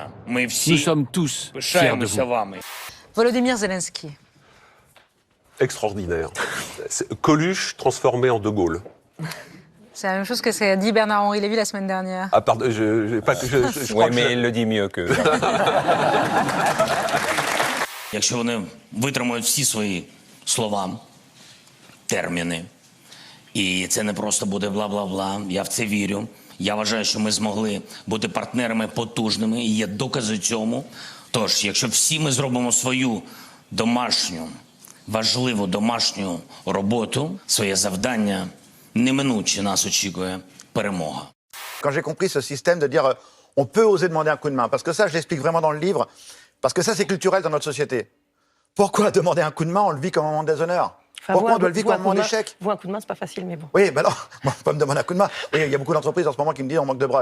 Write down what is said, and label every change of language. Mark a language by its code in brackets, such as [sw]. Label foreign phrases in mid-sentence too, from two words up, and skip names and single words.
[fr] Nous sommes tous fiers de vous. Volodymyr Zelensky. Extraordinaire. Coluche transformé en De Gaulle. C'est la même chose que qu'a dit Bernard-Henri Lévy la semaine dernière. Ah pardon, je crois mais il le dit mieux que... [uk] Якщо вони витримують всі свої слова, терміни, і це не просто буде бла-бла-бла, я в це вірю. Я вважаю, що ми змогли бути партнерами потужними, і є докази цьому. Тож, якщо всі ми зробимо свою домашню, важливу домашню роботу, своє завдання, неминуче нас очікує перемога. [fr] Quand j'ai compris ce système de dire on peut oser demander un coup de main, parce que ça je l'explique vraiment dans le livre, parce que ça c'est culturel dans notre société. Pourquoi demander un coup de main, on le vit comme un moment de déshonneur? Pourquoi on doit le vivre comme un moment d'échec? Vous, un coup de main, c'est pas facile, mais bon. Oui, ben non, moi, on peut me demander un coup de main. Oui, il y a beaucoup d'entreprises en ce moment qui me disent on manque de bras.